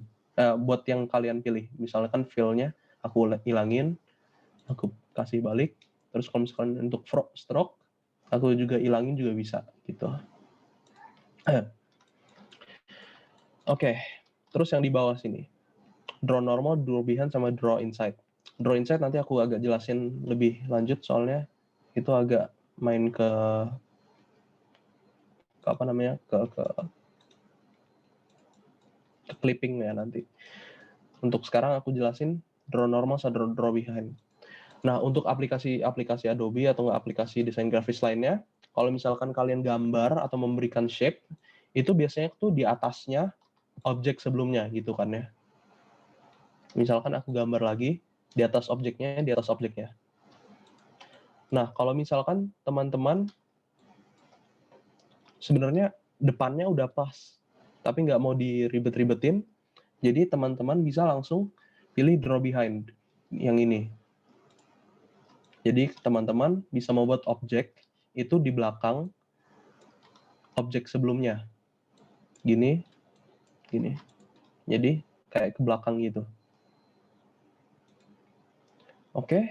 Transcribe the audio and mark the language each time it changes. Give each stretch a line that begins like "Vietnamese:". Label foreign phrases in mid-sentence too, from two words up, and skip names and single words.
Indonesian: Buat yang kalian pilih, misalkan fill-nya aku hilangin, aku kasih balik. Terus kalau misalkan untuk stroke, aku juga hilangin juga bisa gitu. Oke, terus yang di bawah sini,
English: draw normal, draw behind, sama draw inside. Draw inside
Indonesian: nanti aku agak jelasin lebih lanjut soalnya itu agak main ke apa namanya ke clipping ya nanti. Untuk sekarang aku jelasin
English: draw normal
Indonesian: sama
English: draw behind.
Indonesian: Nah, untuk aplikasi Adobe atau aplikasi desain grafis lainnya, kalau misalkan kalian gambar atau memberikan shape, itu biasanya tuh di atasnya objek sebelumnya gitu kan ya. Misalkan aku gambar lagi, di atas objeknya. Nah, kalau misalkan teman-teman sebenarnya depannya udah pas, tapi nggak mau diribet-ribetin, jadi teman-teman bisa langsung pilih
English: draw behind
Indonesian: yang ini. Jadi teman-teman bisa membuat objek itu di belakang objek sebelumnya. Gini. Jadi kayak ke belakang gitu. Oke.